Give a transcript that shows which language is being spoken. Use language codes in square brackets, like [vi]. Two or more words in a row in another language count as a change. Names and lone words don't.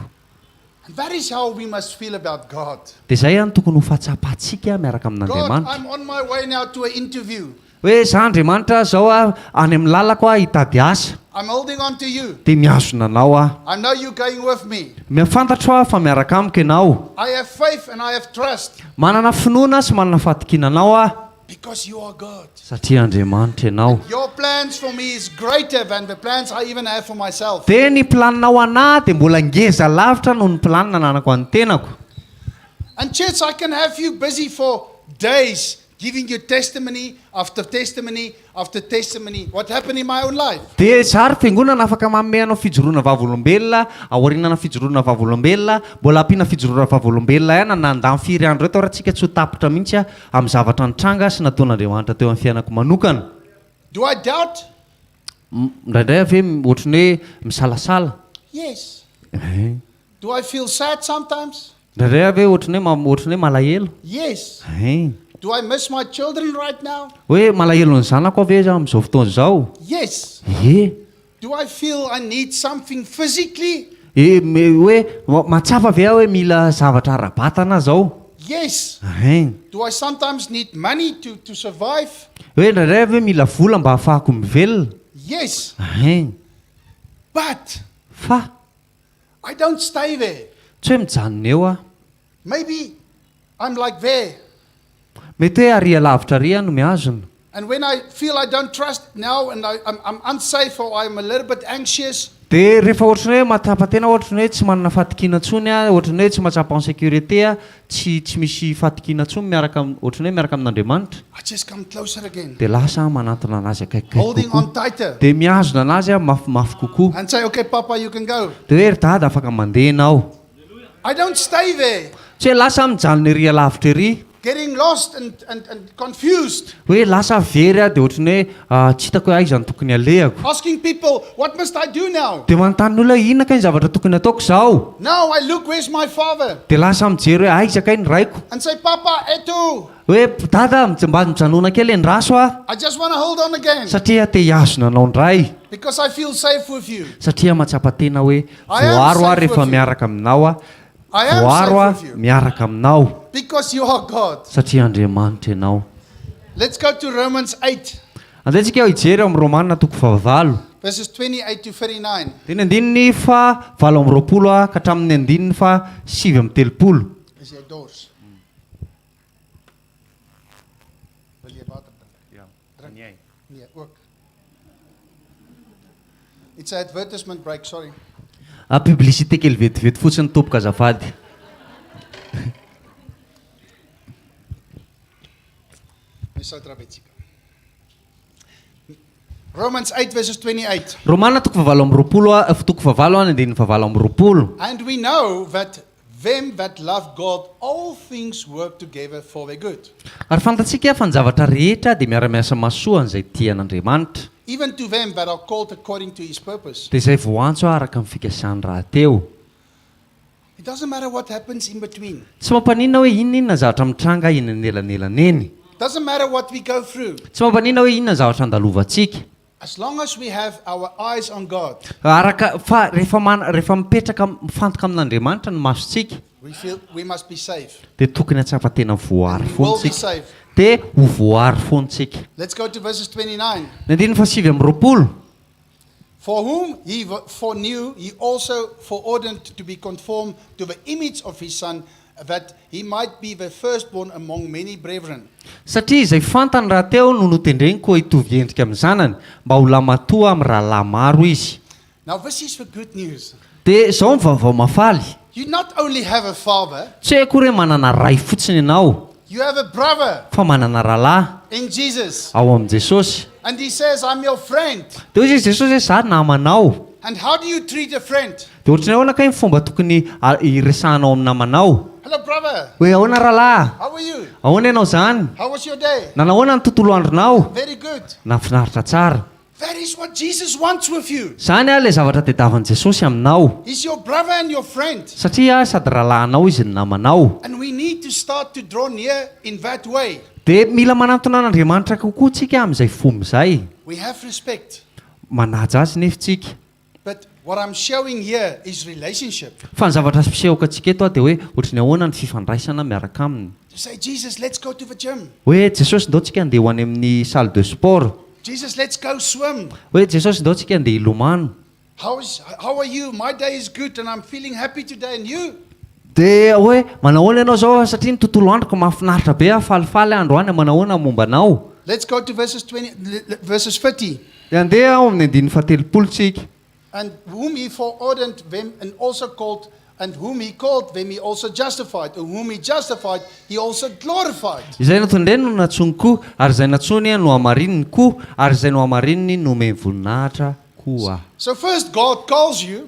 [en] And that is how we must feel about God. [mg] dia zay any tokony ho fatsapatsika miaraka [en] God, [mg] amin'andriamanitra [en] I'm on my way now to an interview. [mg] hoe za andriamanitra zao a any amin'ny lalako a hitady asa [en] I'm holding on to you. [mg] dia miazona anao a [en] I know you're going with me. [mg] mifantatro a fa miaraka amiko ianao [en] I have faith and I have trust [mg] manana finoana sy manana fatikina anao a [en] because you are God. [mg] satria andriamanitra ianao [en] Your plans for me is greater than the plans I even have for myself. [mg] dia ny planinao anahy dia mbola ngeza lavitra noho ny planina nanako any tenako [en] And church, I can have you busy for days giving you testimony after testimony after testimony. What happened in my own life? [mg] dia zary fiangonana afaka manome anao fijoroana vavolombelona aorinana fijoroana vavolombelona mbola ampiana fijoroana vavolombelona ihany nandamy firy andro reto raha tsika tsy ho tapitra mihitsy a amin'ny zavatra nitranga sy nataon'andriamanitra teo amin'ny fiainako manokana [en] Do I doubt? [mg] indraindray ave ohatrany hoe misalasala [en] Yes. Do I feel sad sometimes? [mg] indraindray ave ohatrany hoe malahelo [en] Yes. Do I miss my children right now? [mg] hoe malahelo ny zanako ave za amin'izao fotoana izao [en] Yes. Do I feel I need something physically? [mg] hoe matsapa ave aho hoe mila zavatra ara-batana zao [en] Yes. Do I sometimes need money to survive? [mg] hoe indraindray ave mila vola mba hahafahako mivelona [en] Yes. But [mg] fa [en] I don't stay there. [mg] tsy hoe mijanona eo a [en] Maybe I'm like there. [mg] mety hoe aria lavitra ria no miazona [en] And when I feel I don't trust now and I'm unsafe or I'm a little bit anxious, [mg] dia rehefa ohatrany hoe matapatena ohatrany hoe tsy manana fatikina ntsony a ohatrany hoe tsy mahatsapa [fr] en sécurité [mg] a tsy misy fatikina ntsony ohatrany hoe miaraka amin'andriamanitra [en] I just come closer again, [mg] dia lasa manatona anazy akaikikay [en] holding on tighter [mg] dia miazona anazy a mafimafy kokoa [en] and say, okay, Papa, you can go. [mg] dia hoe ry dada afaka mandeha ianao [en] I don't stay there, [mg] tsy hoe lasa mijanona ery lavitra ery [en] getting lost and confused, [mg] hoe lasa very a dia ohatrany hoe tsy hitako hoe aiza ny tokony alehako [en] asking people, what must I do now? [mg] dia manontany olona inona kay ny zavatra tokony ataoko zao [en] Now I look, where's my father? [mg] dia lasa mijery hoe aiza kay ny raiko [en] And say, Papa, [mg] eto, hoe dada mba mijanona kely ny raso a [en] I just want to hold on again [mg] satria te hiazona anao ndray [en] because I feel safe with you. [mg] satria mahatsapa tena hoe [en] I am [mg] voaro a [en] safe [mg] rehefa [en] with you. [mg] miaraka aminao a [en] I am [mg] voaro a [en] safe with you [mg] miaraka aminao [en] because you are God. [mg] satria andriamanitra ianao [en] Let's go to Romans 8, [mg] andehantsika aho hijery amin'ny romanina toko favalo [en] verses 28 to 39. [mg] dia ny andininy fa valo amin'ny roapolo a ka hatramin'ny andininy fa sivy amin'ny telopolo [af] Is jy dors? Wil jy water drink? Nee, ook. [en] It's an advertisement break, sorry. [mg] publicité kely vetivety fotsiny tompoka azafady [en] Romans 8 verses 28. [mg] romanina toko favalo amin'ny roapolo a toko favalo a ny andininy favalo amin'ny roapolo [en] And we know that them that love God, all things work together for their good. [mg] ary fantatsika fa ny zavatra rehetra dia miara-miasa masoa an'izay tian'andriamanitra [en] Even to them that are called according to his purpose. [mg] dia izay voantso a araka amin'ny fikasany raha teo [en] It doesn't matter what happens in between. [mg] tsy mampaninona hoe inona zavatra mitranga eny anelanelana eny [en] It doesn't matter what we go through. [mg] tsy mampaninona hoe inona zavatra andalovantsika [en] As long as we have our eyes on God, [mg] araka fa rehefa mipetraka mifantoka amin'andriamanitra ny masontsika [en] we feel we must be safe. [mg] dia tokony atsapa tena voary [en] We will be [mg] foantsika [en] safe. [mg] dia ho voary foantsika [en] Let's go to verses 29. [mg] ny andininy fa sivy amin'ny roapolo [en] For whom he foreknew, he also foreordained to be conformed to the image of his Son, that he might be the firstborn among many brethren. [mg] satria izay fantany raha teo no notendreny koa hitovy endrika amin'ny zanany mba ho lamatoa amin'ny rahalahy maro izy [en] Now this is the good news. [mg] dia izao ny vaovao mafaly [en] You not only have a father, [mg] tsy hoe akory hoe manana ray fotsiny ianao [en] you have a brother [mg] fa manana rahalahy [en] in Jesus. [mg] ao amin'i Jesosy. [en] And he says, I'm your friend. [mg] Dia hoy izy Jesosy hoe za namanao. [en] And how do you treat a friend? [mg] Dia ohatrany ahoana kay ny fomba tokony iresahanao amin'ny namanao? [en] Hello, brother. [mg] Hoe ahoana rahalahy? [en] How are you? [mg] Ahoana ianao zany? [en] How was your day? [mg] Nanahoana ny tontolo andronao? [en] Very good. [mg] Nafinaritra tsara. [en] That is what Jesus wants with you. [mg] Zany ilay zavatra tediavan'i Jesosy aminao. [en] He's your brother and your friend. [mg] Satria sady rahalahinao izy ny namanao. [en] And we need to start to draw near in that way. [mg] Dia mila manantona an'Andriamanitra kokoa tsika amin'izay fomba izay. [en] We have respect. [mg] Manaja azy nefa tsika. [en] But what I'm showing here is relationship. [mg] Fa ny zavatra pisehoka antsika eto dia hoe ohatrany ahoana ny fifandraisana miaraka aminy. [en] To say, Jesus, let's go to the gym. [mg] Hoe Jesosy ndao tsika andeha ho any amin'ny [fr] salle de sport. [en] Jesus, let's go swim. [mg] Hoe Jesosy ndao tsika andeha hilomano. [en] How are you? My day is good and I'm feeling happy today. And you? [mg] Dia hoe manahoana ianao zao satria ny tontolo androko mahafinaritra be falifaly androany manahoana momba anao. [en] Let's go to verses 30. [mg] Dia andeha ao amin'ny andininy fahatelopolo tsika. [en] And whom he foreordained them and also called, and whom he called them he also justified, and whom he justified he also glorified. [mg] Izay natondreny no natsony koa, ary izay natsony no hamarininy koa, ary izay no hamarininy no omeny voninahitra koa. [en] So first God calls you,